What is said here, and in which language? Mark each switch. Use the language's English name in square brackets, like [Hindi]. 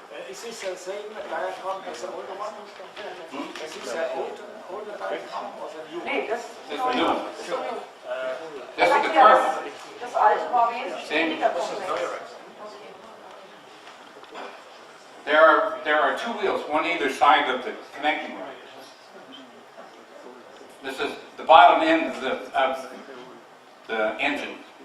[English] Is this the same diagram as the older one? Is this the older diagram or the new one? [German] Nee, das [English] This is new. [German] ist so new. [English] This is the current one. [German] Das alte war wesentlich weniger komplex. [English] There are two wheels, one either side of the connecting rod. This is the bottom end of the engine.